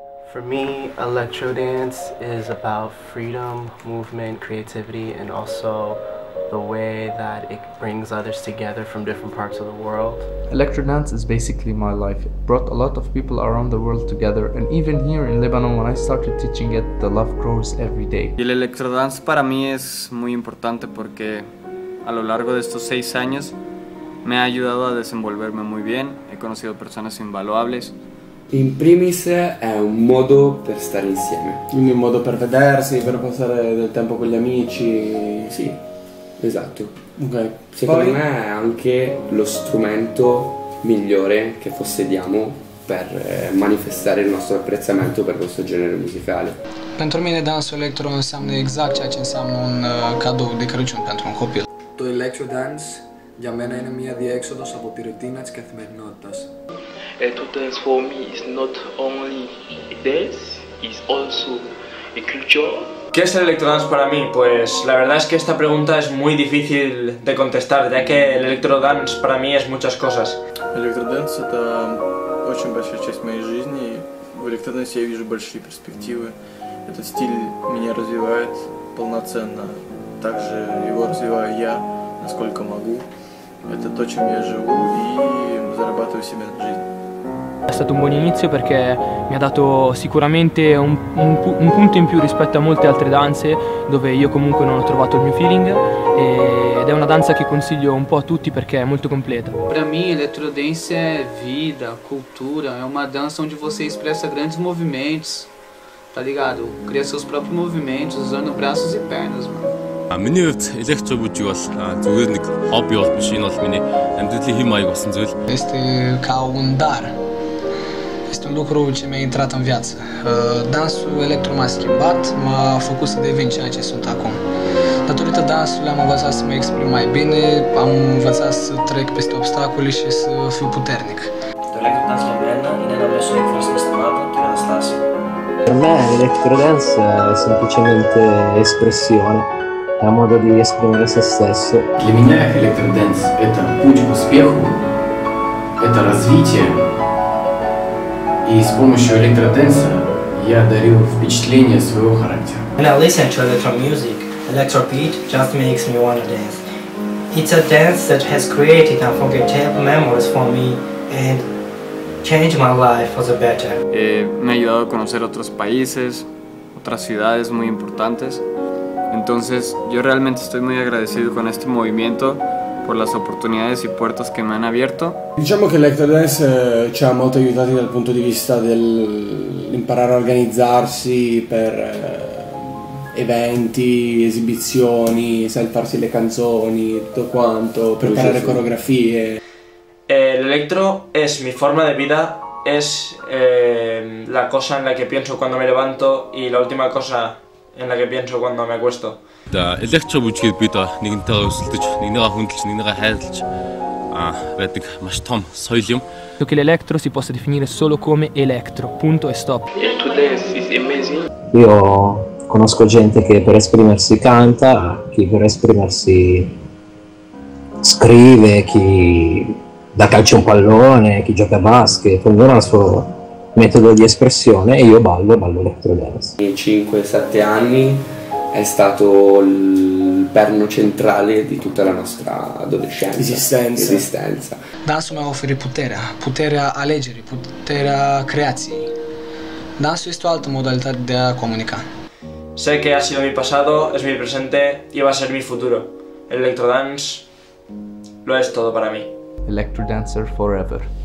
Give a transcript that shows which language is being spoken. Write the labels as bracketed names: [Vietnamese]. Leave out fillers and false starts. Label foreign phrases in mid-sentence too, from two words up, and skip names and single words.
[English] For me, electro dance is about freedom, movement, creativity, and also the way that it brings others together from different parts of the world. Electro dance is basically my life. It brought a lot of people around the world together, and even here in Lebanon, when I started teaching it, the love grows every day. [Spanish] Y el [English] electro dance [Spanish] para mí es muy importante porque a lo largo de estos 6 años me ha ayudado a desenvolverme muy bien, he conocido personas invaluables. [Italian] In primis è un modo per stare insieme. Quindi un modo per vedersi, per passare del tempo con gli amici. Sì, esatto. Ok. Secondo me è anche lo strumento migliore che possediamo per manifestare il nostro apprezzamento per questo genere musicale. [Romanian] Pentru mine dansul electro înseamnă exact ceea ce înseamnă un cadou de Crăciun pentru un copil. [Greek] Το [English] electro dance [Greek] για μένα είναι μια διέξοδος από τη ρουτίνα της καθημερινότητας. [English] To dance for me is not only a dance, it's also a culture. [Spanish] ¿Qué es el electrodance para mí? Pues la verdad es que esta pregunta es muy difícil de contestar, ya que el electrodance para mí es muchas cosas. [Russian] Электродэнс — это очень большая часть моей жизни. В электродэнсе я вижу большие перспективы. Этот стиль меня развивает полноценно. Также его развиваю я, насколько могу. Это то, чем я живу и зарабатываю себе на жизнь. [Italian] È stato un buon inizio perché mi ha dato sicuramente un punto in più rispetto a molte altre danze dove io comunque non ho trovato il mio feeling ed è una danza che consiglio un po' a tutti perché è molto completa. [Portuguese] Para mim, electrodance é vida, cultura, é uma dança onde você expressa grandes movimentos, tá ligado? Cria seus próprios movimentos usando braços e pernas, mano. [Mongolian] Миний хувьд электро бүжиг бол зүгээр нэг хобби бол биш, энэ бол миний амьдралын хэм маяг болсон зүйл. [Romanian] Este ca un dar. Este un lucru ce mi-a intrat în viață. Dansul electro m-a schimbat, m-a făcut să devin ceea ce sunt acum. Datorită dansului am învățat să mă exprim mai bine, am învățat să trec peste obstacole și să fiu puternic. [Greek] L'electrodance για μένα είναι ένα μέσο έκφρασης συναισθημάτων και καταστάσεων. [Italian] Per me l'electrodance è semplicemente espressione, è un modo di esprimere se stesso. [Russian] Для меня электродэнс – это путь к успеху, это развитие. И с помощью электродэнса я дарю впечатление своего характера. [English] When I listen to electro music, electro beat just makes me wanna dance. It's a dance that has created unforgettable memories for me and changed my life for the better. [Spanish] Me ha ayudado a conocer otros países, otras ciudades muy importantes. Entonces yo realmente estoy muy agradecido con este movimiento por las oportunidades y puertas que me han abierto. [Italian] Diciamo che l'electrodance ci ha molto aiutati dal punto di vista dell'imparare a organizzarsi per eventi, esibizioni, sai, farsi le canzoni, tutto quanto, preparare coreografie. [Spanish] El electro es mi forma de vida, es la cosa en la que pienso cuando me levanto y la última cosa en la que pienso cuando me acuesto. [Mongolian] Электро бүжгийг бид нэгнтэйгээ өсөлдөж, нэгнийгээ хүндэлж, нэгнийгээ хайрлаж байдаг маш том соёл юм. [Italian] Che l'electro si possa definire solo come electro, punto e stop. Io conosco gente che per esprimersi canta, chi per esprimersi scrive, chi dà calcio a un pallone, chi gioca a basket, ognuno ha il suo metodo di espressione e io ballo electrodance. Nei 5-7 anni è stato il perno centrale di tutta la nostra adolescenza, esistenza. [Romanian] Dansul mi-a oferit puterea alegerii, puterea creației. Dansul este o altă modalitate de a comunica. [Spanish] Sé que ha sido mi pasado, es mi presente y va a ser mi futuro. El electrodance lo es todo para mí. [English] Electrodancer forever.